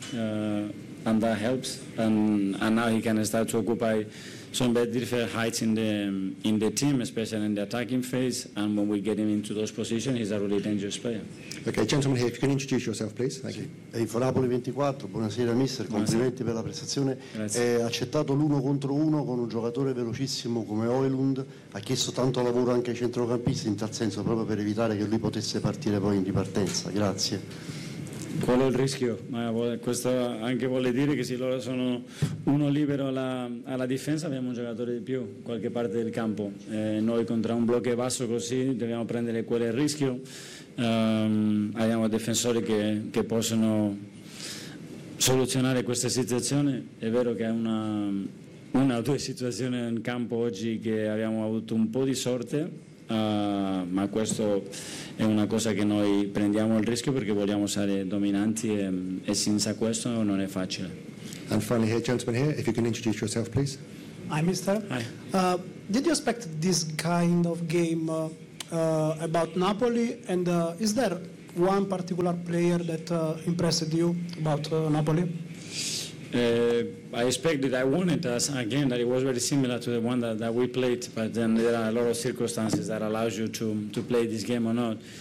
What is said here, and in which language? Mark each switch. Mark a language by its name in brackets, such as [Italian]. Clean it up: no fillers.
[English] And that helps. And now he can start to occupy some very different heights in the team, especially in the attacking phase. And when we get him into those positions, he's a really dangerous player. Okay, gentlemen here, if you can introduce yourself, please. Thank you. [Italian] E il Napoli 24. Buonasera, mister. Complimenti per la prestazione. Grazie. È accettato l'uno contro uno con un giocatore velocissimo come Højlund. Ha chiesto tanto lavoro anche ai centrocampisti in tal senso proprio per evitare che lui potesse partire poi in ripartenza. Grazie. Qual è il rischio? Ma questo anche vuole dire che se loro sono uno libero alla difesa abbiamo un giocatore di più in qualche parte del campo. Noi contro un blocco basso così dobbiamo prendere quel rischio. Abbiamo difensori che possono soluzionare questa situazione. È vero che è una o due situazioni in campo oggi che abbiamo avuto un po' di sorte. Ma questo è una cosa che noi prendiamo il rischio perché vogliamo essere dominanti e senza questo non è facile. [English] And finally here, gentlemen here, if you can introduce yourself, please. Hi, mister. Hi. Did you expect this kind of game about Napoli? And is there one particular player that impressed you about Napoli? I expected, I wanted us again, that it was very similar to the one that, that we played, but then there are a lot of circumstances that allows you to play this game or not.